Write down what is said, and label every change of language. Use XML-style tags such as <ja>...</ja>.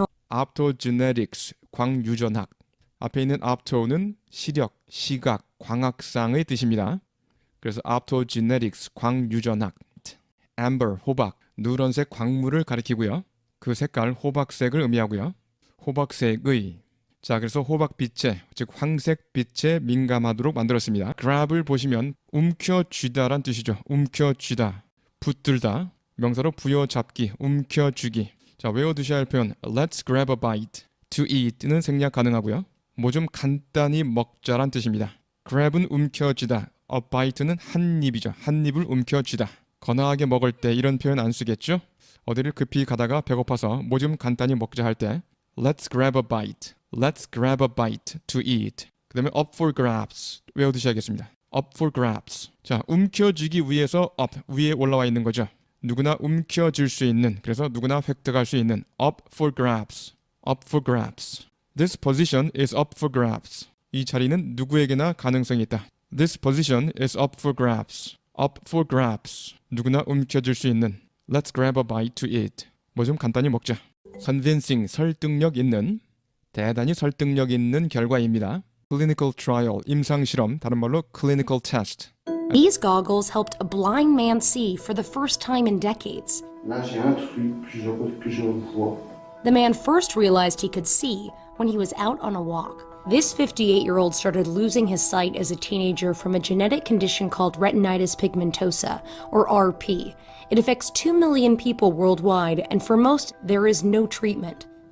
<ko>optogenetics, 광유전학. 앞에 있는 opto는 시력, 시각, 광학상의 뜻입니다. 그래서 optogenetics, 광유전학. amber, 호박, 누런색 광물을 가리키고요. 그 색깔 호박색을 의미하고요. 호박색의. 자, 그래서 호박빛에, 즉 황색빛에 민감하도록 만들었습니다. grab을 보시면 움켜쥐다란 뜻이죠. 움켜쥐다, 붙들다. 명사로 부여잡기, 움켜쥐기. 자, 외워두셔야 할 표현</ko> <en>Let's grab a bite.</en> <ko>To eat는 생략 가능하고요. 뭐 좀 간단히 먹자란 뜻입니다. grab은 움켜쥐다, a bite는 한 입이죠. 한 입을 움켜쥐다. 거나하게 먹을 때 이런 표현 안 쓰겠죠? 어디를 급히 가다가 배고파서 뭐 좀 간단히 먹자 할 때</ko> <en>Let's grab a bite. Let's grab a bite to eat.</en> <ko>그 다음에</ko> <en>up for grabs.</en> <ko>외워두셔야겠습니다.</ko> <en>up for grabs.</en> <ko>자, 움켜쥐기 위해서 up, 위에 올라와 있는 거죠. 누구나 움켜쥘 수 있는, 그래서 누구나 획득할 수 있는</ko> <en>up for grabs. up for grabs. This position is up for grabs.</en> <ko>이 자리는 누구에게나 가능성이 있다.</ko> <en>This position is up for grabs. up for grabs.</en> <ko>누구나 움켜쥘 수 있는.</ko> <en>Let's grab a bite to eat.</en> <ko>뭐 좀 간단히 먹자. convincing, 설득력 있는, 대단히 설득력 있는 결과입니다.</ko> <en>clinical trial, 임상실험,</en> <ko>다른 말로</ko> <en>clinical test. These goggles helped a blind man see for the first time in decades.</en> <fr>Là, j'ai un truc que je vois.</fr> <en>The man first realized he could see when he was out on a walk. This 58-year-old started losing his sight as a teenager from a genetic condition called retinitis pigmentosa, or RP. It affects 2 million people worldwide, and for most, there is no treatment.</en>